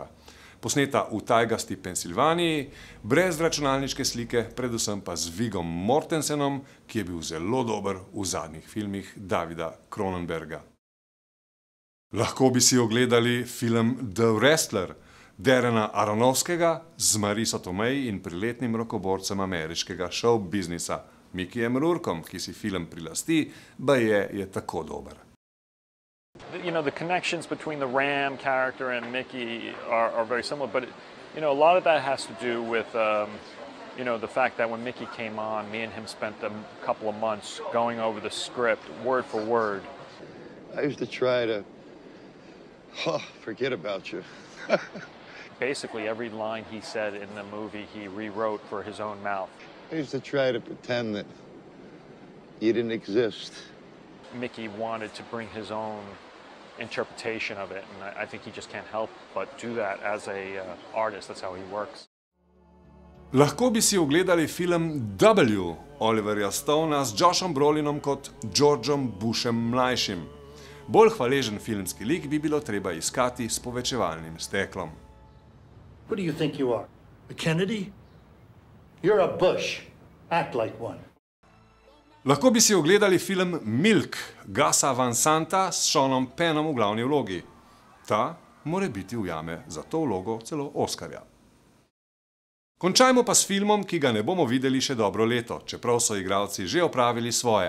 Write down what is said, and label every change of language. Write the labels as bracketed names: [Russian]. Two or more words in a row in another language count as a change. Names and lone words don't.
[Slovenian] Posneta v tajgasti Pensilvaniji, brez računalniške slike, predvsem pa z Vigom Mortensenom, ki je bil zelo dober v zadnjih filmih Davida Cronenberga. Lahko bi si ogledali film The Wrestler, Darrena Aronofskega z Mariso Tomei in priletnim rokoborcem ameriškega show biznisa Mickeyjem Rourkom, ki si film prilasti, baje je tako dober. [English] You know, the connections between the Ram character and Mickey are very similar, but you know, a lot of that has to do with you know, the fact that when Mickey came on, me and him spent a couple of months going over the script word for word. I used to try to forget about you. Basically, every line he said in the movie, he rewrote for his own mouth. I used to try to pretend that you didn't exist. Mickey wanted to bring his own interpretation of it, and I think he just can't help but do that as a artist. That's how he works. [Slovenian] Lahko bi si ogledali film W Oliverja Stonea s Joshom Brolinom kot Georgeom Bushem mlajšim. Bolj hvaležen filmski lik bi bilo treba iskati s povečevalnim steklom. [English] Who do you think you are? A Kennedy? You're a Bush. Act like one. [Slovenian] Lahko bi si ogledali film Milk Gasa Van Santa s Seanom Pennom v glavni vlogi. Ta more biti ujame za to vlogo celo Oskarja. Končajmo pa s filmom, ki ga ne bomo videli še dobro leto, čeprav so igralci že opravili svoje.